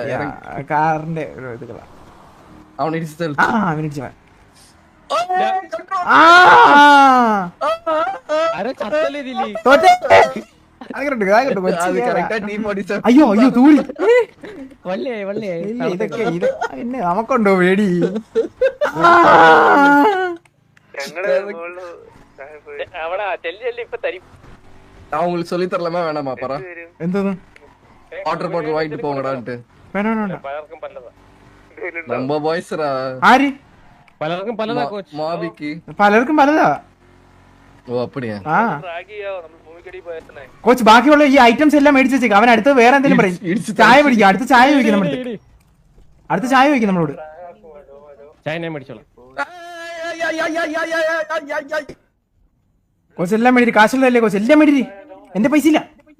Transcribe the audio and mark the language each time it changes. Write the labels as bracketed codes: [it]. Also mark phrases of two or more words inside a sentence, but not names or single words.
[ml] കാറിന്റെ ഒരു ഇതുകളാ അവനിടിച്ചു അയ്യോ തൂരി ഇതൊക്കെ എന്നെ നമുക്കുണ്ടോ പേടി [ta] அவங்களுக்கு சொல்லி தரலாமா வேணாமா பரா [ml] എന്തോന്ന് [en] water bottle [ta] வாங்கிட்டு போங்கடான்ட்டு [ml] വേണ്ട [ta] நம்ம பாய்ஸ்ரா [ml] ആര് പലർക്കും പലതാ കോച്ച്. [ta] மாபிக்கு [ml] പലർക്കും പലതാ [ta] ஓ அப்படியா [ml] ആ കോച്ച് ബാക്കിയുള്ള ഈ ഐറ്റംസ് എല്ലാം മേടിച്ച് വെച്ചേക്ക് അവൻ അടുത്ത് വേറെ എന്തെങ്കിലും പറയും ചായ പിടിക്കാം അടുത്ത ചായ ചോദിക്കും നമ്മളോട് ചായ ഞാൻ മേടിച്ചോളാം. കോച്ച് എല്ലാം മേടിരി കാശുള്ളതല്ലേ കോച്ച് എല്ലാം മേടിരി എന്റെ പൈസ ഇല്ല